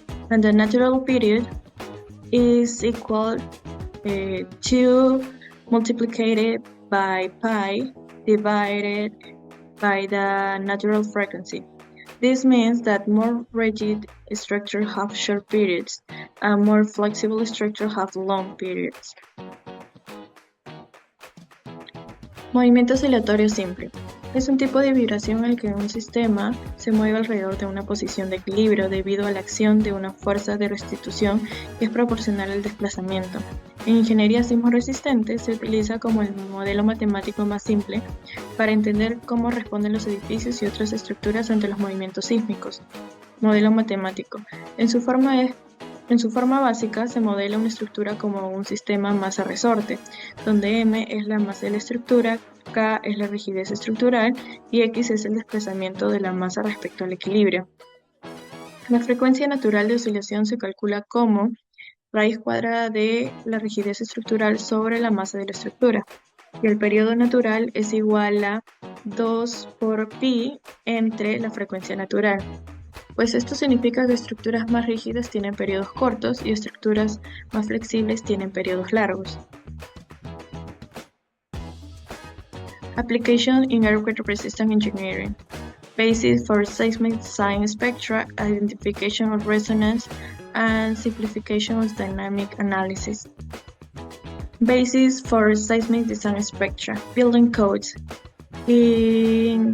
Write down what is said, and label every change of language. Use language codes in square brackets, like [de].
[en] And the natural period is equal to multiplied by pi divided by the natural frequency. This means that more rigid structures have short periods and more flexible structures have long periods. [es] Movimiento oscilatorio simple. Es un tipo de vibración en el que un sistema se mueve alrededor de una posición de equilibrio debido a la acción de una fuerza de restitución que es proporcional al desplazamiento. En ingeniería sismo resistente se utiliza como el modelo matemático más simple para entender cómo responden los edificios y otras estructuras ante los movimientos sísmicos. Modelo matemático. En su forma básica se modela una estructura como un sistema masa-resorte, donde M es la masa de la estructura, K es la rigidez estructural y X es el desplazamiento de la masa respecto al equilibrio. La frecuencia natural de oscilación se calcula como raíz cuadrada de la rigidez estructural sobre la masa de la estructura, y el periodo natural es igual a 2 por pi entre la frecuencia natural. Pues esto significa que estructuras más rígidas tienen periodos cortos y estructuras más flexibles tienen periodos largos. [en] Application in Earthquake Resistance Engineering. Basis for seismic design spectra, identification of resonance, and simplification of dynamic analysis. Basis for seismic design spectra. Building codes. In